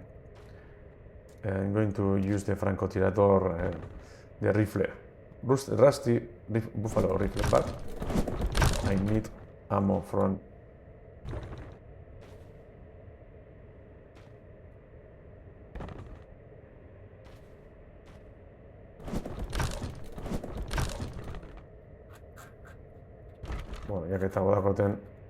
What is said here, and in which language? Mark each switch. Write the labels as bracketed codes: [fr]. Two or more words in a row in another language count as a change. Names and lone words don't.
[en] I'm going to use the francotirador, the rifle. Rusty buffalo rifle, but I need ammo from... [es] Bueno, ya que está badakoten...